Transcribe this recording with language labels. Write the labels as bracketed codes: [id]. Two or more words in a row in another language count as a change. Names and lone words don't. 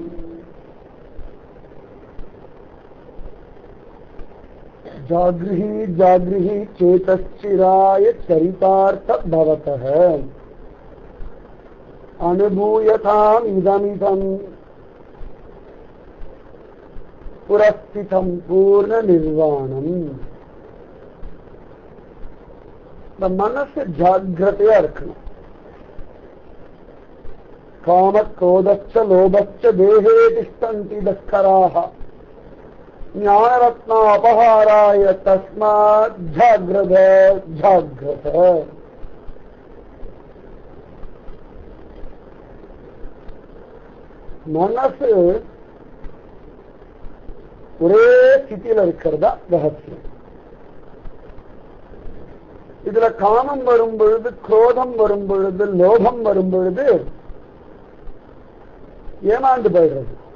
[sa] जागृहि जागृहि चेतश्चिराय चरितार्थ भवतः अनुभूयताम् इदमिदम् पुरस्थितं पूर्ण निर्वाणम्. [ta] இந்த மனசு ஜாக்கிரதையா இருக்கணும். [sa] காம क्रोधश्च लोभश्च देहे तिष्ठन्ति दस्कराः ज्ञानरत्न अपहाराय तस्मात् जाग्रत जाग्रत. [ta] மனசு ஒரே ஸ்திதியில இருக்கிறதா ரகசியம். இதுல காமம் வரும் பொழுது, குரோதம் வரும் பொழுது, லோகம் வரும் பொழுது ஏமாந்து போயிடுறது.